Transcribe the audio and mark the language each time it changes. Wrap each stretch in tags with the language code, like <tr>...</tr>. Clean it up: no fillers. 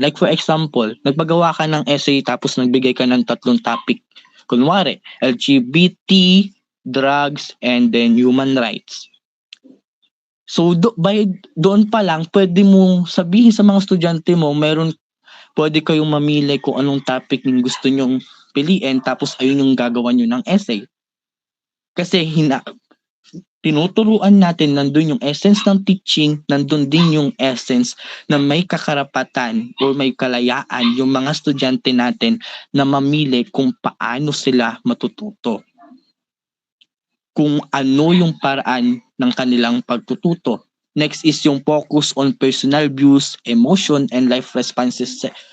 <en>Like for example,</en> <tl>nagpagawa ka ng essay tapos nagbigay ka ng 3 topic. Kunwari, LGBT, drugs, and then human rights. So doon pa lang, pwede mong sabihin sa mga estudyante mo, pwede kayong mamili kung anong topic yung gusto nyong piliin, tapos ayun yung gagawa nyo ng essay. Kasi tinuturuan natin, nandun yung essence ng teaching, nandun din yung essence na may kakarapatan o may kalayaan yung mga estudyante natin na mamili kung paano sila matututo. Kung ano yung paraan ng kanilang pagtututo.</tl> <en>Next is yung focus on personal views, emotion, and life responses.</en>